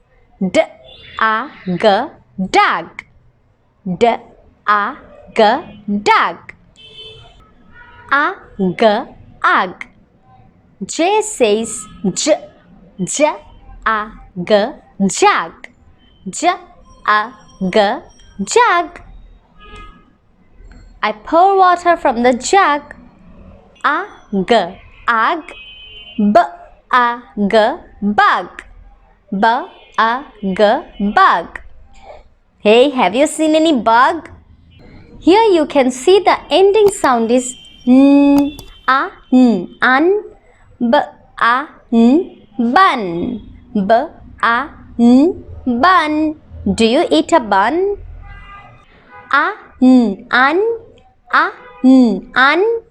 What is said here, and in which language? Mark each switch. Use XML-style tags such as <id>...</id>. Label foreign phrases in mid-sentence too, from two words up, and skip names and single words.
<en>Ag, dag. Ag, dag. Ag, ag. J says j. J, ag, jag. J, ag, jug. I pour water from the jug. Ag, ag. B, ag, bug. B, ag, bug. Hey, have you seen any bug? Here you can see the ending sound is n, un. B, bun. B, bun. Do you eat a bun? Un, un.</en>